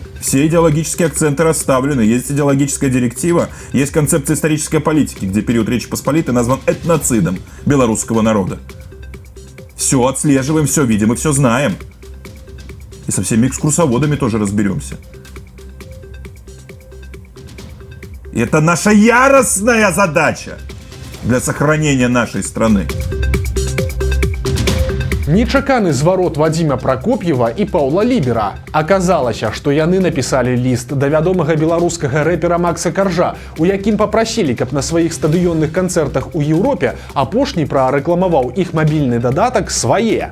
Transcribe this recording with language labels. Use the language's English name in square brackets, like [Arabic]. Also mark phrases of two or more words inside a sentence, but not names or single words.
[Russian] Все идеологические акценты расставлены. Есть идеологическая директива, есть концепция исторической политики, где период Речи Посполитой назван этноцидом белорусского народа. Все отслеживаем, все видим и все знаем. И со всеми экскурсоводами тоже разберемся. И это наша яростная задача для сохранения нашей страны. [Belarusian] Нечаканы зварот Вадзіма Пракоп'ева і Паўла Лібера. Аказалася, што яны напісалі ліст да вядомага беларускага рэпера Макса Каржа, у якім папрасілі, каб на сваіх стадыённых канцэртах у Еўропе апошні прарэкламаваў іх мабільны дадатак «Свае».